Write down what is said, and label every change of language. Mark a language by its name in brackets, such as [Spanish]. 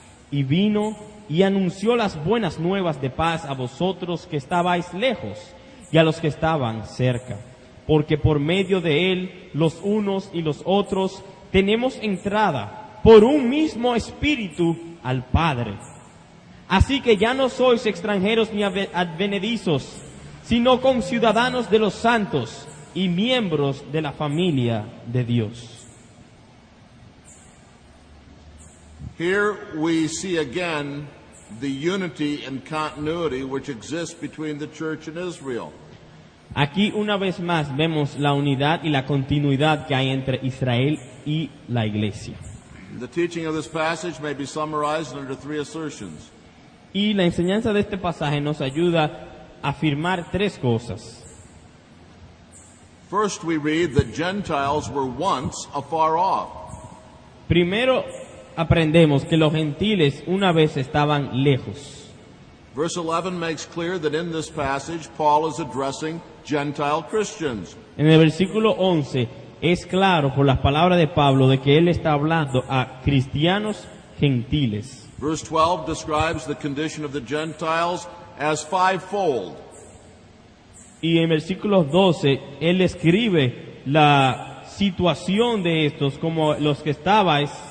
[Spanish] Y vino y anunció las buenas nuevas de paz a vosotros que estabais lejos y a los que estaban cerca, porque por medio de él los unos y los otros tenemos entrada por un mismo espíritu al Padre. Así que ya no sois extranjeros ni advenedizos, sino conciudadanos de los santos y miembros de la familia de Dios. [English] Here we see again the unity and continuity which exists between the church and Israel. [Spanish] Aquí una vez más vemos la unidad y la continuidad que hay entre Israel y la iglesia. [English] The teaching of this passage may be summarized under three assertions. [Spanish] Y la enseñanza de este pasaje nos ayuda a afirmar tres cosas. [English] First, we read that Gentiles were once afar off. [Spanish] Primero aprendemos que los gentiles una vez estaban lejos. [English] Verse 11 makes clear that in this passage Paul is addressing Gentile Christians. [Spanish] En el versículo 11 es claro por las palabras de Pablo de que él está hablando a cristianos gentiles. [English] Verse 12 describes the condition of the Gentiles as fivefold. [Spanish] Y en versículos 12 él describe la situación de estos como los que estabais.